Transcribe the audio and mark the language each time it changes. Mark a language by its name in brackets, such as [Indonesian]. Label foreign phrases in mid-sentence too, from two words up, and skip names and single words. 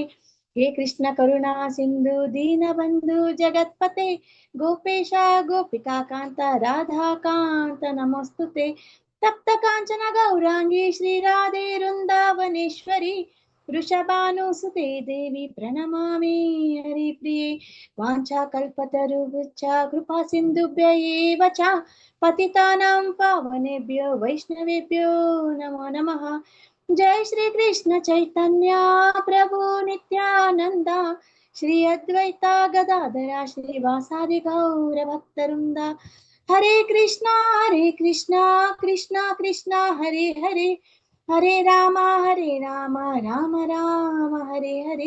[Sanskrit] ಹೇ ಕೃಷ್ಣ ಕರುಣಾ ಸಿಂಧು ದೀನಬಂಧು ಜಗತ್ಪತೆ ಗೋಪೇಶ ಗೋಪಿಕಾ ಕಾಂತ ರಾಧಾ ಕಾಂತ ನಮೋಸ್ತುತೆ. ತಪ್ತ ಕಾಂಚನ ಗೌರಾಂಗಿ ಶ್ರೀ ರಾಧೆ ವೃಂದಾವನೇಶ್ವರಿ ವೃಷಭಾನುಸುತೆ ದೇವಿ ಪ್ರಣಮಾಮಿ ಹರಿಪ್ರಿಯೆ. ವಾಂಛಾ ಕಲ್ಪತರುಶ್ಚ ಕೃಪಾ ಸಿಂಧುಭ್ಯ ಏವ ಚ ಪತಿತಾನಾಂ ಪಾವನೇಭ್ಯೋ ವೈಷ್ಣವೇಭ್ಯೋ ನಮೋ ನಮಃ. ಜೈ ಶ್ರೀ ಕೃಷ್ಣ ಚೈತನ್ಯ ಪ್ರಭು ನಿತ್ಯಾನಂದ ಶ್ರೀ ಅದ್ವೈತ ಗದಾಧರ ಶ್ರೀವಾಸಾದಿ ಗೌರ ಭಕ್ತವೃಂದ. ಹರೇ ಕೃಷ್ಣ ಕೃಷ್ಣ ಕೃಷ್ಣ ಹರೇ ಹರೇ ಹರೇ ರಾಮ ರಾಮ ರಾಮ ಹರೇ ಹರೇ.